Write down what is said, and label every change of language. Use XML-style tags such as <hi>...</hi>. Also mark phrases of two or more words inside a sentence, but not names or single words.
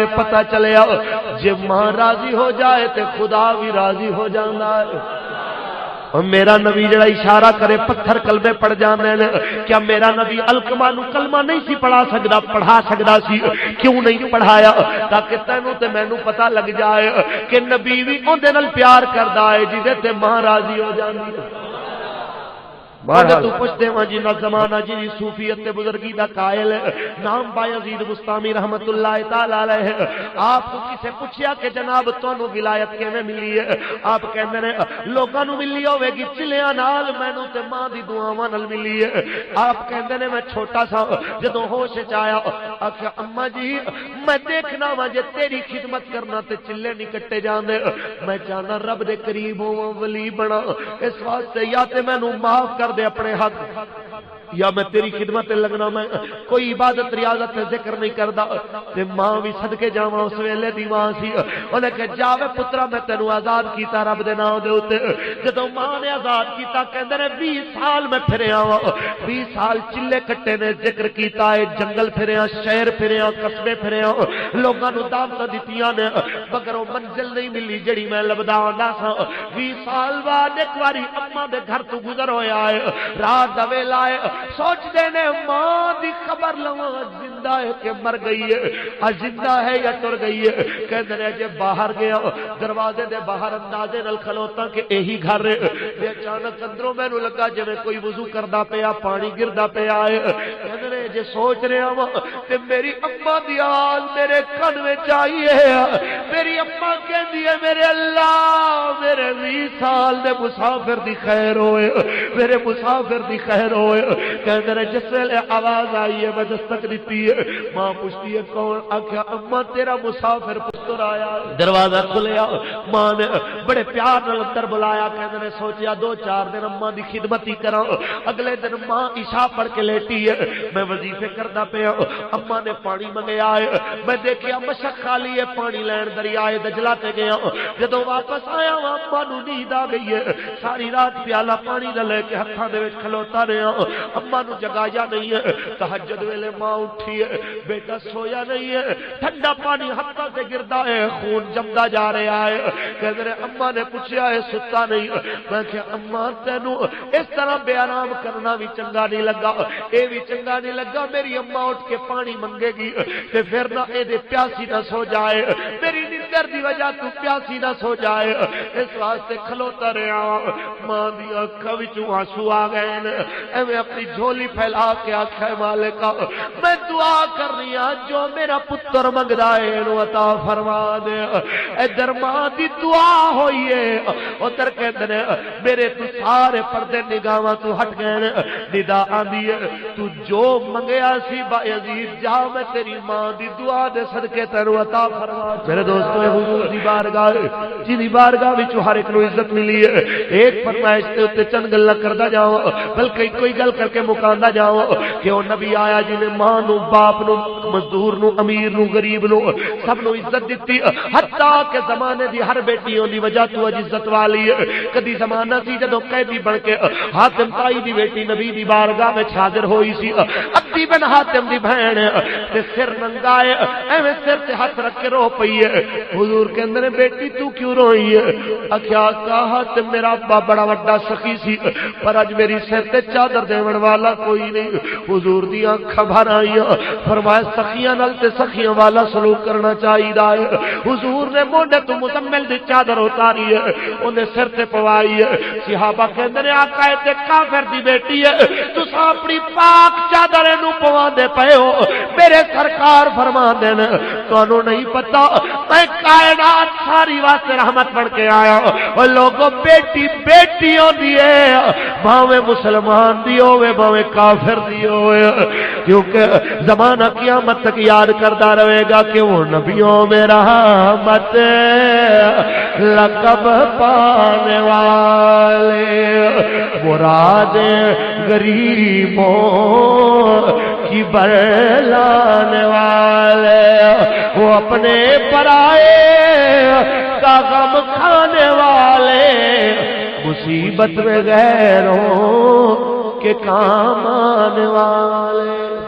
<pa>پتہ چلیا جے ماں راضی ہو جائے تے خدا بھی راضی ہو جاندا ہے. اور میرا نبی جڑا اشارہ کرے پتھر کلمے پڑھ جاندے نے. کیا میرا نبی علقمہ نو کلمہ نہیں سی پڑھا سکدا سی؟ کیوں نہیں پڑھایا؟ تاکہ تینوں تے مینوں پتہ لگ جائے کہ نبی بھی اون دے نال پیار کردا ہے جدے تے ماں راضی ہو جاندی ہے. تو پوچھتے ہیں جی نہ زمانہ جی صوفیت بزرگی دا قائل نام بایزید بستامی</pa> <ar>رحمت اللہ تعالی علیہ.</ar> <pa>آپ کو کسے پوچھیا کہ جناب تانوں ولایت کیویں ملی ہے؟ آپ کہندے نے لوکاں نوں ملی ہوے گی چلیاں نال مینوں تے ماں دی دعاواں نال ملی ہے. آپ کہندے نے میں چھوٹا سا جدوں ہوش وچ آیا آکھیا اما جی میں دیکھنا وا جے تیری خدمت کرنا تے چلے نہیں کٹے جاندے. میں چاہنا رب دے قریب ہوواں ولی بنا اس واسطے یا تے مینوں معاف کر دے اپنے حق یا میں تیری خدمت لگنا، میں کوئی عبادت ریاضت ذکر نہیں کردا۔ تے ماں بھی صدقے جاواں اس ویلے دی ماں سی، انہیں کہ جاوے پترا میں تینوں آزاد کیتا رب دے نام دے اوتے۔ جدوں ماں نے آزاد کیتا کہندے نے 20 سال میں پھریا وا، 20 سال چلے کٹے نے ذکر کیتا ہے، جنگل پھریا، شہر پھریا، قصبے پھریا، لوگاں نوں دعوتاں دتیاں نے، مگر او منزل نہیں ملی جڑی میں لبدا ہوندا سا۔ 20 سال بعد ایک واری اماں دے گھر تو گزر ہویا ہے، رات دا ویلا ہے، سوچ دے نے ماں دی خبر لواں زندہ ہے کہ مر گئی ہے، زندہ ہے یا ٹر گئی ہے۔ کہندے نے جے باہر گیا دروازے دے باہر اندازے نال کھلوتا کہ یہی گھر ہے، اچانک اندروں مینوں لگا جویں کوئی وضو کردا پیا، پانی گردا پیا ہے۔ کہندے نے جے سوچ رہا وا تے میری اماں دی آواز میرے کن وچ آئی ہے، میری اماں کہندی ہے میرے اللہ میرے 20 سال دے مسافر دی خیر ہوئے، میرے مسافر دی خیر ہوئے۔ کہندے نے جس ویلے آواز آئی ہے میں دستک دتی ہے، ماں پوچھتی ہے کون؟ آکھیا اماں تیرا مسافر پتر آیا۔ دروازہ کھلیا، ماں نے بڑے پیار نال اندر بلایا۔ کہندے نے سوچیا 2-4 دن اماں دی خدمت ہی کراں۔ اگلے دن ماں عشاء پڑھ کے لیٹی ہے، میں وظیفے کردا پیا، اماں نے پانی منگیا ہے، میں دیکھیا مشک خالی ہے، پانی لین دریائے دجلہ تے گیا۔ جدوں واپس آیا اماں نوں نیند آ گئی ہے، ساری رات پیالہ پانی دا لے کے ہتھاں دے وچ کھلوتا رہیا، اماں نوں جگایا نہیں ہے۔ تہجد ویلے ماں اٹھی ہے، بیٹا سویا نہیں ہے، ٹھنڈا پانی ہتھاں سے گردا ہے، خون جمدا جا رہا ہے۔ کہندے نے اماں نے پوچھیا ہے ستا نہیں؟ میں کہ اماں تینوں اس طرح بے آرام کرنا بھی چنگا نہیں لگا، اے بھی چنگا نہیں لگا میری اماں اٹھ کے پانی منگے گی تے پھر نہ اے دے پیاسی نہ سو جائے، میری نیندر دی وجہ تو پیاسی نہ سو جائے، اس واسطے کھلوتا رہا۔ ماں دی اکھاں وچوں آنسو آ گئے نے، ایویں اپنی جھولی پھیلا کے آکھے مالکا میں دعا کر رہی ہاں جو میرا پتر منگدا ہے اینو عطا فرما دے۔ ادھر ماں دی دعا ہوئی ہے، ادھر کہندے نے میرے تو سارے پردے نگاہاں تو ہٹ گئے نے، ندا آندی ہے تو جو منگیا سی با یزید جا میں تیری ماں دی دعا دے صدقے تینو عطا فرما۔ میرے دوستو حضور دی بارگاہ جی دی بارگاہ وچ ہر ایک نو عزت ملی ہے۔ ایک فرمائش تے اوتے چند گلاں کردا جاواں بلکہ کوئی گل کر کے مکاندا جاواں کہ او نبی آیا جی نے ماں نو، باپ نو، مزدور نو، امیر نو، غریب نو سب نو عزت دتی، حتیٰ کہ زمانے دی ہر بیٹی دی وجہ تو عزت والی ہے۔ کدی زمانہ سی جدوں قیدی بن کے حاتم تائی دی بیٹی نبی دی بارگاہ وچ حاضر ہوئی سی، عبدی بن حاتم دی بہن تے سر ننگا ہے، ایویں سر تے ہاتھ رکھ کے رو پئی ہے۔ حضور کہندے نے بیٹی تو کیوں روئی ہے؟ آکھیا کہا تے میرا ابا بڑا وڈا سخی سی پر اج میری سر تے چادر دیون والا کوئی نہیں۔ حضور دی اکھاں بھر آئیاں، فرمایا سخیاں نال تے سخیاں والا سلوک کرنا چاہیدا ہے۔ حضور نے موڈے تو مزمل دی چادر اتاری ہے، انہیں سر تے پوائی ہے۔ صحابہ کہندے نے آقا اے تے کافر دی بیٹی ہے، تساں اپنی پاک چادر نو پواندے پئے ہو۔ میرے سرکار فرماندے نے تانوں نہیں پتہ میں کائنات ساری واسطے رحمت بن کے آیا۔ او لوگوں بیٹی بیٹی ہوندی ہے، بھاویں مسلمان دی ہوے بھاویں کافر دی ہوے،</pa> <ur>کیونکہ زمانہ قیامت تک یاد کرتا رہے گا کہ وہ نبیوں میں رحمت لقب پانے والے، مراد غریبوں کی برلانے والے، وہ اپنے پرائے کا غم کھانے والے، مصیبت میں غیروں کے کام آنے والے۔</ur>